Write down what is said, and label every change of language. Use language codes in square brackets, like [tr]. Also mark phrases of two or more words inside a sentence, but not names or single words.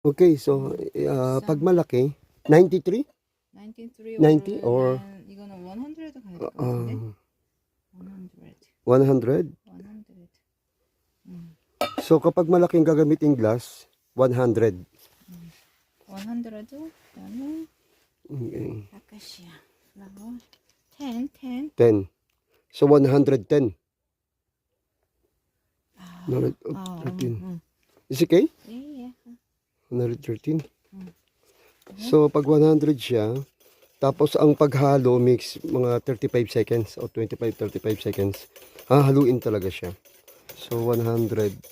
[tl] Okay, so pag malaki, 93? 93 90 or [ko] 이거는 100 가야 될 것 같은데. 100. 100? 100. [tl] So kapag malaking gagamitin glass, 100. 100. [ko] 그다음에 Okay. 아카시아. 그리고 10. 10. [en] So 110. No, 13. Is it okay? [ko] 예. 113. [tl] So pag 100 siya, tapos ang paghalo mix mga 35 seconds o 25-35 seconds. Hahaluin talaga siya. So 100.